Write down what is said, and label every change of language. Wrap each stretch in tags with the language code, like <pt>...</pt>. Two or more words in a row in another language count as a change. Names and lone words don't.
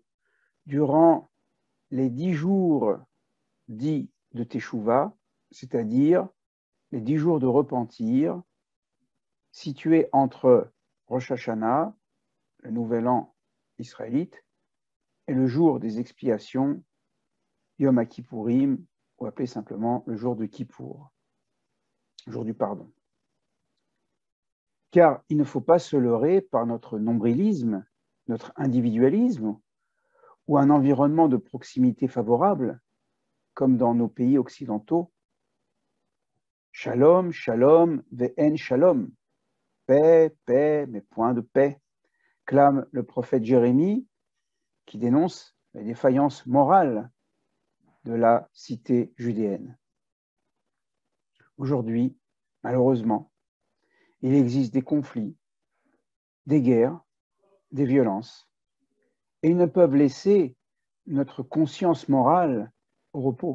<fr>durant les 10 jours dits de Teshuvah, c'est-à-dire les 10 jours de repentir, situés entre Rosh Hashanah, le nouvel an israélite, et le jour des expiations, Yom HaKippourim, ou appelé simplement le jour de Kippour, le jour du pardon. Car il ne faut pas se leurrer par notre nombrilisme, notre individualisme, ou un environnement de proximité favorable, comme dans nos pays occidentaux.</fr> <he>שלום, שלום, ואין שלום.</he> <fr>Paix, paix, mais point de paix, clame le prophète Jérémie, qui dénonce les défaillances morales de la cité judéenne. Aujourd'hui, malheureusement, il existe des conflits, des guerres, des violences, et ils ne peuvent laisser notre conscience morale au repos.</fr>